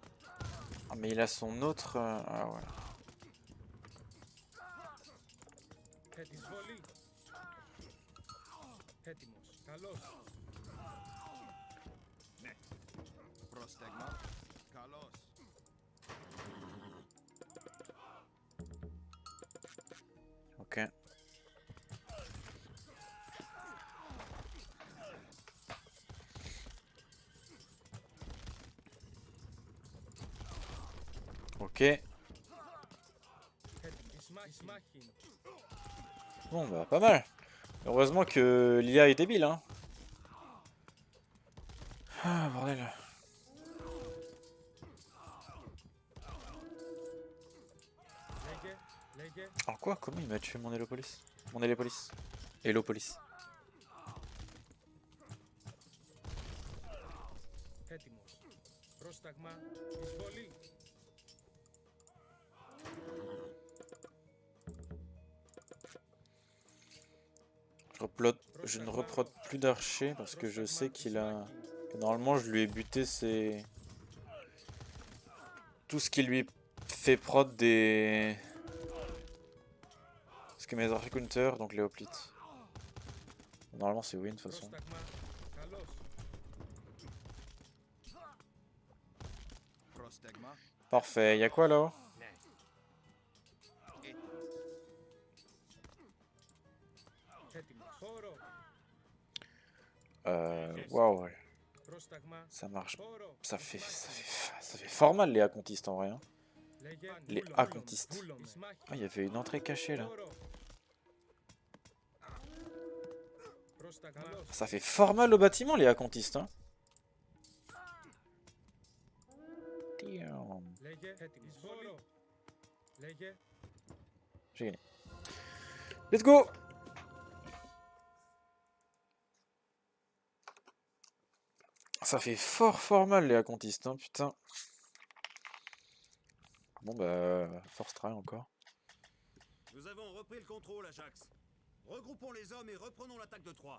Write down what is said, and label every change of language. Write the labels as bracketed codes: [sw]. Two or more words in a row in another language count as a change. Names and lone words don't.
[fr] Ah mais il a son autre... Ah voilà. [el] Εισβολή. Έτοιμος. Καλώς. Ναι. Πρόσταγμα. Καλώς. [fr] Ok. Ok. [el] Έτοιμος. Εισμάχιν. [fr] Bon bah pas mal. Heureusement que l'IA est débile hein. Ah bordel. [el] Λέγε. [fr] Alors quoi? Comment il m'a tué mon Hélopolis? Mon Hélopolis. Hélopolis. [el] Έτοιμος. Πρόσταγμα. Εισβολή. [fr] Je ne reprod plus d'archer parce que je sais qu'il a... que normalement je lui ai buté ses... tout ce qui lui fait prod des... Ce que mes archers counter, donc les hoplites. Normalement c'est win de toute façon. [el] Πρόσταγμα. Καλώς. Πρόσταγμα. [fr] Parfait, y'a quoi là-haut? [el] Έτοιμος. Χώρο. [fr] Waouh, ouais. [el] Πρόσταγμα. [fr] Ça marche. [el] Χώρο. [fr] Ça fait fort mal les Acontistes en vrai. Hein. [el] Λέγε. [fr] Les [el] Βούλομαι. [fr] Acontistes. [el] Βούλομαι. Εισμάχιν. [fr] Ah, il y avait une entrée cachée là. [el] Χώρο. Πρόσταγμα. Καλώς. [fr] Ça fait fort mal au bâtiment les Acontistes. Hein. Damn. [el] Λέγε. Έτοιμος. Χώρο. Λέγε. [fr] J'ai gagné. [en] Let's go! [fr] Ça fait fort mal les Acontistes, hein, putain. Bon bah, [en] force try [fr] encore. Nous avons repris le contrôle, Ajax. Regroupons les hommes et reprenons l'attaque de Troie.